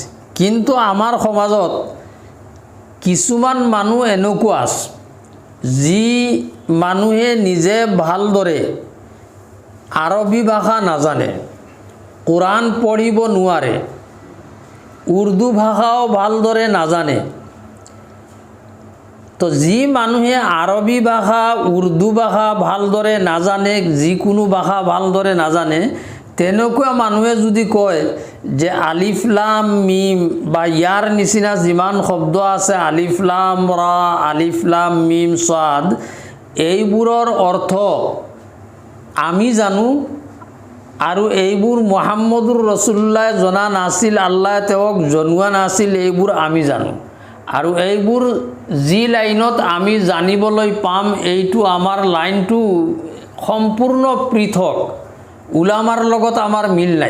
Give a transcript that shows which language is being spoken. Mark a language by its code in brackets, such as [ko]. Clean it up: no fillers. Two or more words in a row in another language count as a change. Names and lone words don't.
[as] কিন্তু আমাৰ সমাজত কিছুমান মানুহ এনেকুৱা আছে যি মানুহে নিজে ভালদৰে আৰবী ভাষা নাজানে, কোরআন পঢ়িব নোৱাৰে, উৰ্দু ভাষাও ভালদৰে নাজানে। তো যি মানুহে আৰবী ভাষা, উৰ্দু ভাষা ভালদৰে নাজানে, যিকোনো ভাষা ভালদৰে নাজানে, তেনেকুৱা মানুহে যদি কয় যে [ar] ألف لام ميم [as] বা ইয়াৰ নিচিনা যিমান শব্দ আছে [ar] ألف لام را، ألف لام ميم صاد, [as] এইবোৰৰ অৰ্থ আমি জানো আৰু এইবোৰ [ar] محمد رسول الله [as] জনা নাছিল, আল্লাহ তেওঁক জনোৱা নাছিল, এইবোৰ আমি জানো। আৰু এইবোৰ যি লাইনত আমি জানিবলৈ পাম এইটো আমাৰ লাইনটো সম্পূৰ্ণ পৃথক, উলামাৰ লগত আমাৰ মিল নাই।